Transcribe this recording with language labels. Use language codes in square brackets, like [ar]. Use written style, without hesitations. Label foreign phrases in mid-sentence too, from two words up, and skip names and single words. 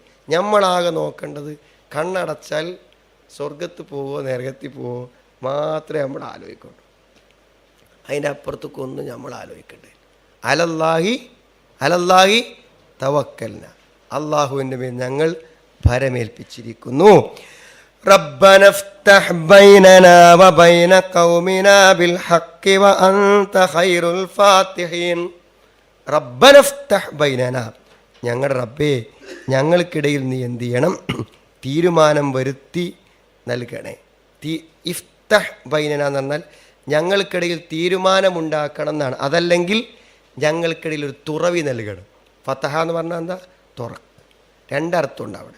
[ml] നമ്മളാകെ നോക്കേണ്ടത് കണ്ണടച്ചാൽ സ്വർഗത്ത് പോവോ നരകത്തിൽ പോവോ മാത്രമേ നമ്മൾ ആലോചിക്കുള്ളൂ. അതിൻ്റെ അപ്പുറത്തേക്കൊന്നും നമ്മൾ ആലോചിക്കണ്ടേ. [ar] على الله توكلنا. [ml] അള്ളാഹുവിൻ്റെ മേൽ ഞങ്ങൾ ഭരമേൽപ്പിച്ചിരിക്കുന്നു. [ar] ربنا افتح بيننا وبين قومنا بالحق وأنت خير الفاتحين. ربنا افتح بيننا. [ml] ഞങ്ങളുടെ റബ്ബേ, ഞങ്ങൾക്കിടയിൽ നീ എന്ത് ചെയ്യണം? തീരുമാനം വരുത്തി നൽകണേ. [ar] افتح بيننا [ml] എന്ന് പറഞ്ഞാൽ ഞങ്ങൾക്കിടയിൽ തീരുമാനമുണ്ടാക്കണം എന്നാണ്. അതല്ലെങ്കിൽ ഞങ്ങൾക്കിടയിൽ ഒരു തുറവി നൽകണം. ഫതഹ എന്ന് പറഞ്ഞാൽ എന്താ? തുറക്ക്. രണ്ടർത്ഥമുണ്ട് അവിടെ.